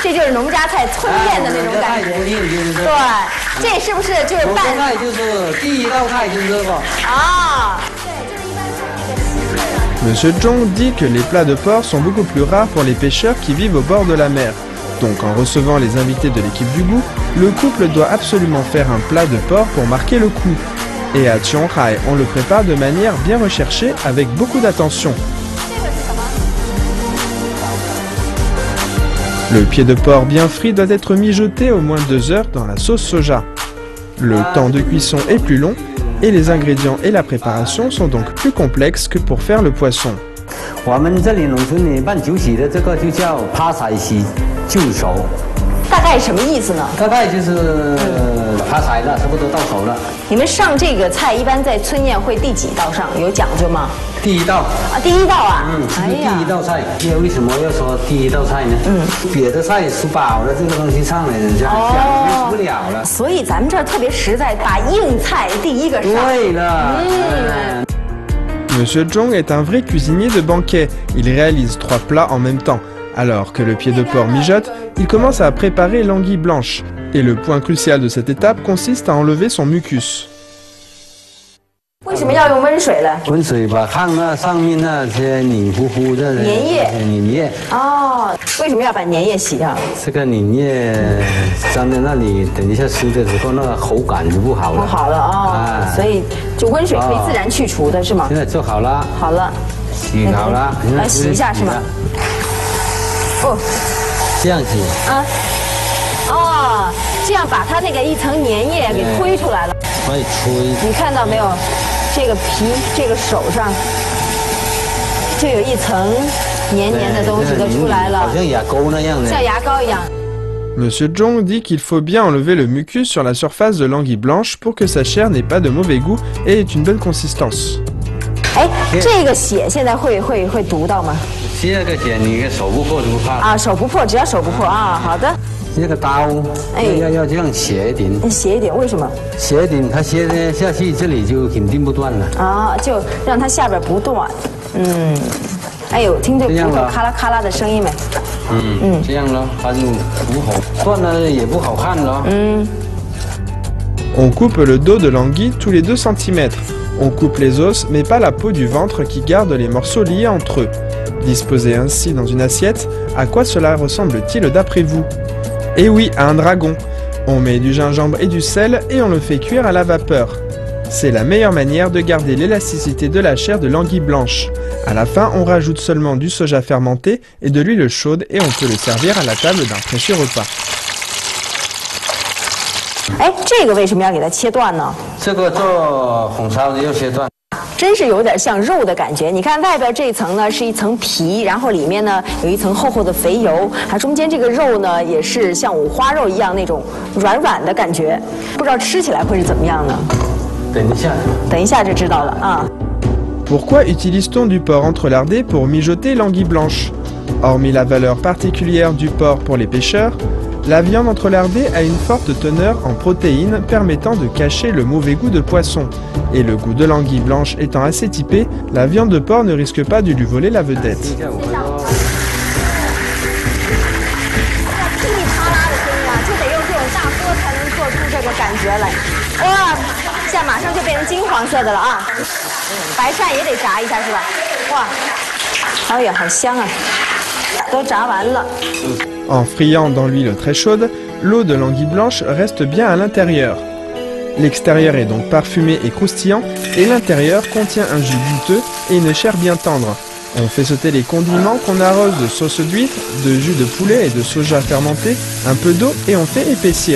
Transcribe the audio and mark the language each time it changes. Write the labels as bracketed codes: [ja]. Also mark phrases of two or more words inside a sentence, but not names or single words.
[zh] 这就是农家菜村宴的那种感觉。对，这是不是就是拌？菜就是第一道菜就是这个。啊。 [fr] Monsieur Zhong dit que les plats de porc sont beaucoup plus rares pour les pêcheurs qui vivent au bord de la mer. Donc en recevant les invités de l'équipe du goût, le couple doit absolument faire un plat de porc pour marquer le coup. Et à Qionghai, on le prépare de manière bien recherchée avec beaucoup d'attention. Le pied de porc bien frit doit être mijoté au moins 2 heures dans la sauce soja. Le temps de cuisson est plus long et les ingrédients et la préparation sont donc plus complexes que pour faire le poisson. [zh] 我们这里农村里办酒席的这个就叫趴彩席就熟。大概什么意思呢？大概就是趴柴了，差不多到手了。你们上这个菜一般在村宴会第几道上？有讲究吗？第一道啊，第一道啊。这是第一道菜。为什么要说第一道菜呢？别的菜吃饱了，这个东西上来人家享受不了了。所以咱们这儿特别实在，把硬菜第一个上。对了。 [fr] Monsieur Zhong est un vrai cuisinier de banquet. Il réalise 3 plats en même temps. Alors que le pied de porc mijote, il commence à préparer l'anguille blanche. Et le point crucial de cette étape consiste à enlever son mucus. [zh] 为什么要用温水呢？温水把看那上面那些黏糊糊的粘液。粘液。哦，为什么要把粘液洗掉？这个粘液粘在那里，等一下吃的时候那个口感就不好了。不好了啊，所以就温水可以自然去除的是吗？现在做好了。好了。洗好了。来洗一下是吗？哦，这样洗啊，哦，这样把它那个一层粘液给推出来了。可以吹。你看到没有？这个皮，这个手上就有一层黏黏的东西都出来了，好像牙膏那样的。像牙膏一样。 [fr] Monsieur Zhong dit qu'il faut bien enlever le mucus sur la surface de l'anguille blanche pour que sa chair n'ait pas de mauvais goût et ait une bonne consistance. [zh] 哎，这个血现在会毒到吗？这个血你手不破就不怕啊，手不破，只要手不破啊。好的。这个刀要这样斜一点。斜一点，为什么？斜一点，它斜下去这里就肯定不断了。啊，就让它下边不断。哎呦，听这骨头咔啦咔啦的声音没？这样了，它就不好断了，也不好看了。 [fr] On coupe le dos de l'anguille tous les 2 cm. On coupe les os, mais pas la peau du ventre qui garde les morceaux liés entre eux. Disposés ainsi dans une assiette, à quoi cela ressemble-t-il d'après vous? Eh oui, à un dragon. On met du gingembre et du sel et on le fait cuire à la vapeur. C'est la meilleure manière de garder l'élasticité de la chair de l'anguille blanche. À la fin, on rajoute seulement du soja fermenté et de l'huile chaude et on peut le servir à la table d'un précieux repas. [zh] 哎，这个为什么要给它切断呢？这个做红烧的要切断。真是有点像肉的感觉。你看外边这一层呢是一层皮，然后里面呢有一层厚厚的肥油，还中间这个肉呢也是像五花肉一样那种软软的感觉，不知道吃起来会是怎么样呢？等一下就知道了啊。 [fr] Pourquoi utilise-t-on du porc entrelardé pour mijoter l'anguille blanche? Hormis la valeur particulière du porc pour les pêcheurs, la viande entrelardée a une forte teneur en protéines permettant de cacher le mauvais goût de poisson. Et le goût de l'anguille blanche étant assez typé, la viande de porc ne risque pas de lui voler la vedette. [zh] 现在马上就变成金黄色的了啊！白鳝也得炸一下是吧？哇，哎呀，好香啊！都炸完了。 [fr] En friant dans l'huile très chaude, l'eau de l'anguille blanche reste bien à l'intérieur. L'extérieur est donc parfumé et croustillant, et l'intérieur contient un jus goûteux et une chair bien tendre. On fait sauter les condiments qu'on arrose de sauce d'huître, de jus de poulet et de soja fermenté, un peu d'eau et on fait épaissir.